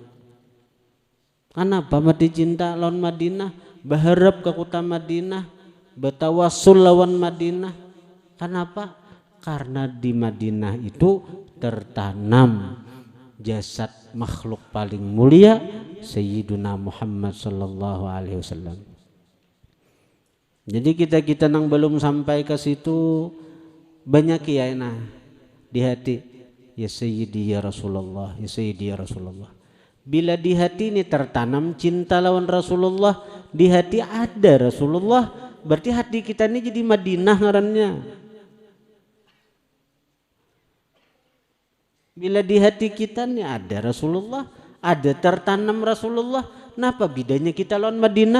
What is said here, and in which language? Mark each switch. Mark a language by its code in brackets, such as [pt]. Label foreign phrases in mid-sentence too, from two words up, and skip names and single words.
[bjn] Kenapa mati cinta lawan Madinah? Berharap ke kota Madinah, bertawassul lawan Madinah. [id] Kenapa? Karena di Madinah itu tertanam jasad makhluk paling mulia, [ar] Sayyiduna Muhammad sallallahu alaihi wasallam. [bjn] Jadi kita nang belum sampai ke situ, banyak ya di hati, [ar] ya Sayyidi ya Rasulullah, ya Sayyidi ya Rasulullah. [bjn] Bila di hati ini tertanam cinta lawan Rasulullah, di hati ada Rasulullah, berarti hati kita ini jadi Madinah ngarannya. Bila di hati kita ini ada Rasulullah, ada tertanam Rasulullah, napa bedanya kita lawan Madinah?